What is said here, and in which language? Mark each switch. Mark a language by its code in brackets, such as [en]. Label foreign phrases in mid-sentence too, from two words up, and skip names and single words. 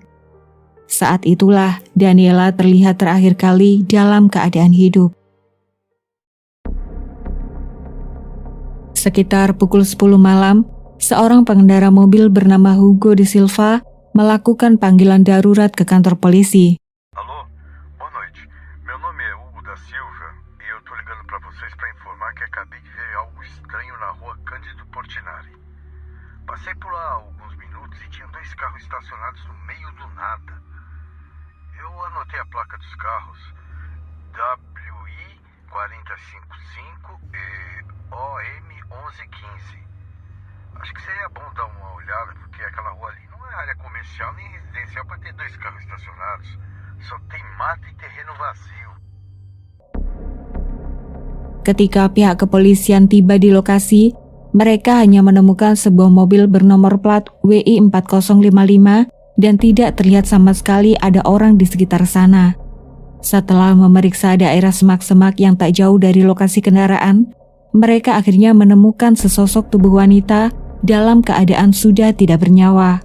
[id] Saat itulah Daniela terlihat terakhir kali dalam keadaan hidup. Sekitar pukul 10 malam, seorang pengendara mobil bernama Hugo de Silva melakukan panggilan darurat ke kantor polisi. [pt] Alô, boa noite. Meu nome é Hugo da Silva e eu tô ligando para vocês para informar que acabei de ver algo estranho na rua Cândido Portinari. Passei por lá há alguns minutos e tinha 2 carros estacionados no meio do nada. Eu anotei a placa dos carros WI 455 e OM 1115. Acho que seria bom dar uma olhada, porque aquela rua ali não é área comercial nem residencial para ter 2 carros estacionados. Só tem mata e terreno vazio. [id] Ketika pihak kepolisian tiba di lokasi, mereka hanya menemukan sebuah mobil bernomor plat WI 4055 dan tidak terlihat sama sekali ada orang di sekitar sana. Setelah memeriksa daerah semak-semak yang tak jauh dari lokasi kendaraan, mereka akhirnya menemukan sesosok tubuh wanita dalam keadaan sudah tidak bernyawa.